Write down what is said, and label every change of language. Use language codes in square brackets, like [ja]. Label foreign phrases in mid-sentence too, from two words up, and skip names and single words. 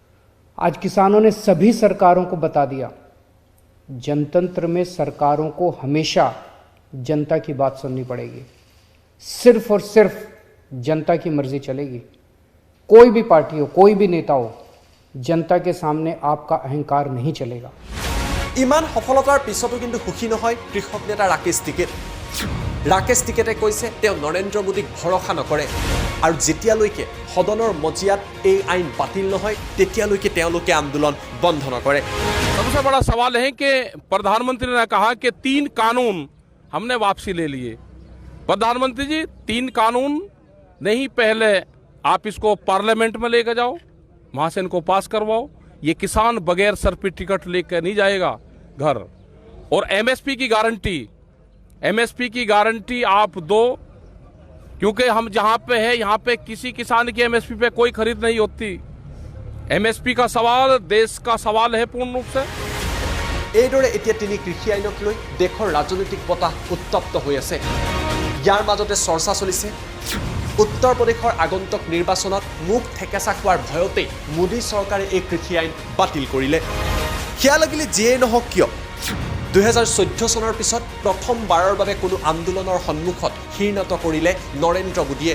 [hi] आज किसानों ने सभी सरकारों को बता दिया जनतंत्र में सरकारों को हमेशा जनता की बात सुननी पड़ेगी, सिर्फ और सिर्फ जनता की मर्जी चलेगी। कोई भी पार्टी हो, कोई भी नेता हो, जनता के सामने आपका अहंकार नहीं चलेगा। [as] ইমান সফলতাৰ পিছতো কিন্তু সুখী নহয় কৃষক নেতা ৰাকেশ টিকেট। ৰাকেশ টিকেটে কৈছে তেওঁ নৰেন্দ্ৰ মোদীক ভৰসা নকৰে আৰু যেতিয়ালৈকে সদনৰ মজিয়াত এই আইন বাতিল নহয় তেতিয়ালৈকে তেওঁলোকে আন্দোলন বন্ধ নকৰে। [hi] सबसे बड़ा सवाल है कि प्रधानमंत्री ने कहा कि 3 कानून हमने वापसी ले लिए। प्रधानमंत्री जी 3 कानून नहीं, पहले आप इसको पार्लियामेंट में लेकर जाओ, वहां से इनको पास करवाओ। ये किसान बगैर सर पे टिकट लेकर नहीं जाएगा घर। और एमएसपी की गारंटी आप दो, क्योंकि हम जहां पे है यहाँ पे किसी किसान की एमएसपी पे कोई खरीद नहीं होती। एमएसपी का सवाल देश का सवाल है पूर्ण रूप से। [as] এইদৰে এতিয়া তিনি কৃষি আইনক লৈ দেশৰ ৰাজনৈতিক বতাহ উত্তপ্ত হৈ আছে। ইয়াৰ মাজতে চৰ্চা চলিছে উত্তৰ প্ৰদেশৰ আগন্তুক নিৰ্বাচনত মুখ ঠেকেচা খোৱাৰ ভয়তেই মোদী চৰকাৰে এই কৃষি আইন বাতিল কৰিলে। সেয়া লাগিলে যিয়েই নহওক কিয় 2014 চনৰ পিছত প্ৰথমবাৰৰ বাবে কোনো আন্দোলনৰ সন্মুখত শিৰনত কৰিলে নৰেন্দ্ৰ মোদীয়ে।